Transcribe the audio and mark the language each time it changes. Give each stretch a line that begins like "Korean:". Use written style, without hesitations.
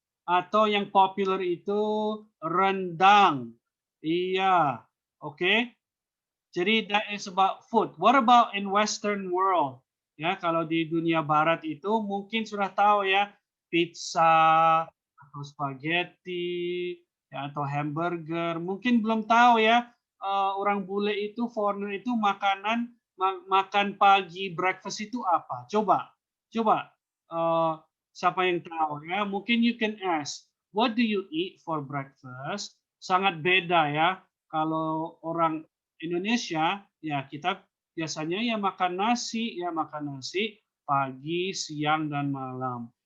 Indonesian: Atau yang popular itu rendang.
English: Iya, oke. Jadi that is about food. What about in Western world?
Indonesian: Ya, kalau di dunia barat itu mungkin sudah tahu ya, pizza atau spaghetti ya, atau hamburger. Mungkin belum tahu ya, orang bule itu, foreigner itu makan pagi breakfast itu apa? Coba siapa yang tahu ya?
English: Mungkin you can ask, what do you eat for breakfast?
Indonesian: Sangat beda ya. Kalau orang Indonesia ya kita biasanya ya makan nasi pagi, siang dan malam.